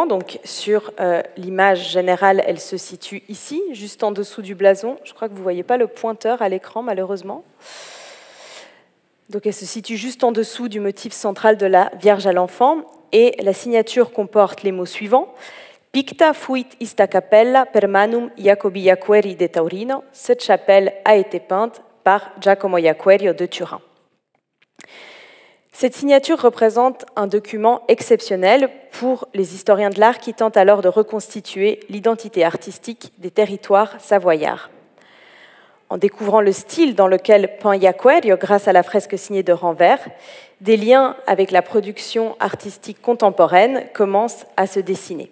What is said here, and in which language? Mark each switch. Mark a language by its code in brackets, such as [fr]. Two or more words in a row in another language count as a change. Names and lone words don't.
[fr] Donc, sur l'image générale, elle se situe ici, juste en dessous du blason. Je crois que vous ne voyez pas le pointeur à l'écran, malheureusement. Donc, elle se situe juste en dessous du motif central de la Vierge à l'enfant. Et la signature comporte les mots suivants. [la] Picta fuit ista capella per manum Jacobi Yacueri de Taurino. [fr] Cette chapelle a été peinte par Giacomo Yacuerio de Turin. Cette signature représente un document exceptionnel pour les historiens de l'art qui tentent alors de reconstituer l'identité artistique des territoires savoyards. En découvrant le style dans lequel peint Yacuerio grâce à la fresque signée de Ranvers, des liens avec la production artistique contemporaine commencent à se dessiner.